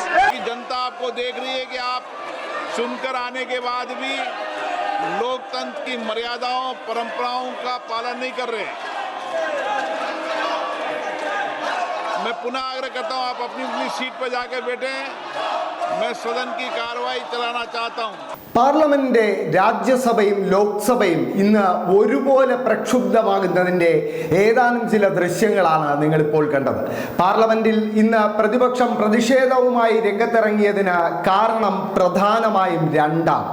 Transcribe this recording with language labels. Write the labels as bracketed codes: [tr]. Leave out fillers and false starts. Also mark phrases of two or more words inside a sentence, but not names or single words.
[hi] जनता आपको देख रही है कि आप सुनकर आने के बाद भी लोकतंत्र की मर्यादाओं परंपराओं का पालन नहीं कर रहे। मैं पुनः आग्रह करता हूं आप अपनी अपनी सीट पर जाकर बैठे। मैं सदन की कार्रवाई चलाना चाहता हूं। [ml] പാർലമെന്റിന്റെ രാജ്യസഭയും ലോക്സഭയും ഇന്ന് ഒരുപോലെ പ്രക്ഷുബ്ധമാകുന്നതിൻ്റെ ഏതാനും ചില ദൃശ്യങ്ങളാണ് നിങ്ങളിപ്പോൾ കണ്ടത്. പാർലമെന്റിൽ ഇന്ന് പ്രതിപക്ഷം പ്രതിഷേധവുമായി രംഗത്തിറങ്ങിയതിന് കാരണം പ്രധാനമായും രണ്ടാണ്.